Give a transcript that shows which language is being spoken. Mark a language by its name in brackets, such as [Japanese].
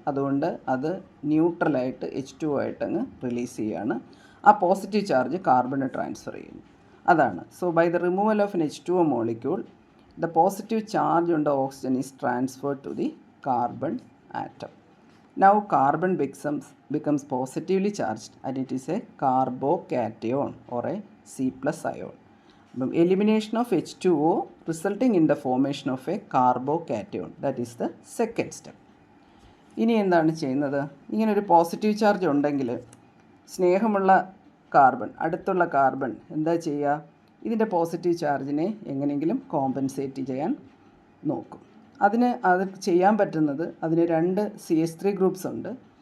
[Malayalam] അതുകൊണ്ട് അത് ന്യൂട്രലായിട്ട് H2O ആയിട്ടങ്ങ് release ചെയ്യുകയാണ്. ആ പോസിറ്റീവ് ചാർജ് കാർബണ് ട്രാൻസ്ഫർ ചെയ്യുന്നു. അതാണ്. [English] So by the removal of an H2O molecule, the positive charge on the oxygen is transferred to the carbon atom. Now carbon becomes positively charged and it is a carbocation or a C+ ion. Elimination of H2O resulting in the formation of a carbocation. That is the second step. [Malayalam] ഇനി എന്താണ് ചെയ്യുന്നത്? ഇങ്ങനൊരു positive charge ഉണ്ടെങ്കിൽ സ്നേഹമുള്ള carbon, അടുത്തുള്ള carbon എന്താ ചെയ്യുക, ഇതിൻ്റെ പോസിറ്റീവ് ചാർജിനെ എങ്ങനെയെങ്കിലും കോമ്പൻസേറ്റ് ചെയ്യാൻ നോക്കും. അത് ചെയ്യാൻ പറ്റുന്നത്, അതിന് 2 CH3 ഗ്രൂപ്പ്സ് ഉണ്ട്.